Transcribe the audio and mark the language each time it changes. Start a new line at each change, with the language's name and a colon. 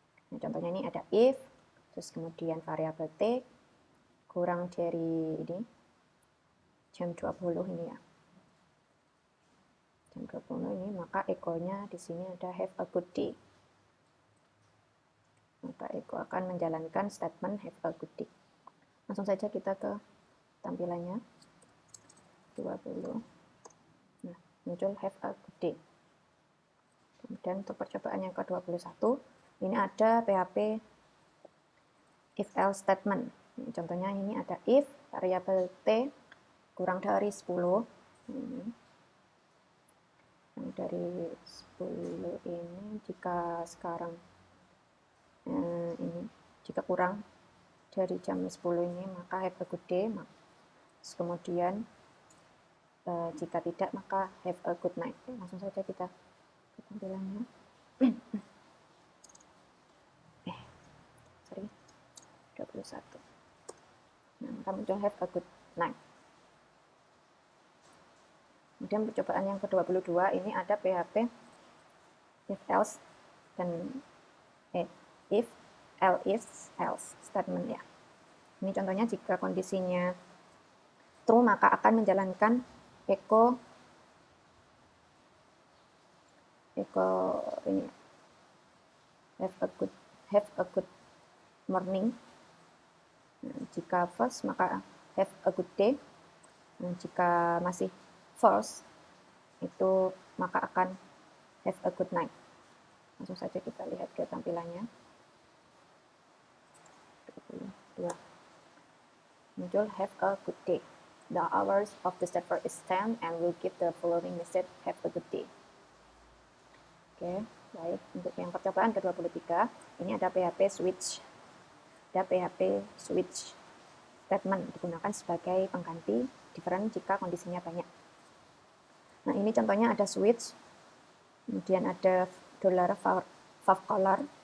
Indonesian: Nah, contohnya ini ada if, terus kemudian variabel t kurang dari ini jam 20 ini ya. Jam 20 ini, maka echo-nya di sini ada
English: have a good day.
Indonesian: Maka echo akan menjalankan statement
English: have a good day.
Indonesian: Langsung saja kita ke tampilannya. 20. Nah, muncul
English: have a good day.
Indonesian: Kemudian untuk percobaan yang ke-21, ini ada PHP if else statement. Contohnya ini ada if variabel t kurang dari 10. Yang dari 10 ini jika sekarang ini jika kurang dari jam 10 ini maka
English: have a good day.
Indonesian: Terus kemudian jika tidak maka
English: have a good night.
Indonesian: Langsung saja kita ke tampilannya. Sorry, 21. Nah, maka muncul
English: have a good night.
Indonesian: Kemudian percobaan yang ke-22 ini ada PHP if else dan if else statement ya. Ini contohnya jika kondisinya true maka akan menjalankan echo ini
English: have a good morning.
Indonesian: Nah, jika false maka
English: have a good day.
Indonesian: Nah, jika masih false itu maka akan
English: have a good night.
Indonesian: Langsung saja kita lihat ke tampilannya. 22. Muncul
English: have a good day. The hours of the server is 10 and will give the following message have a good day.
Indonesian: Oke, baik. Untuk yang percobaan ke-23, ini ada PHP switch. Ada PHP switch statement digunakan sebagai pengganti different jika kondisinya banyak. Nah, ini contohnya ada switch, kemudian ada $fav_color.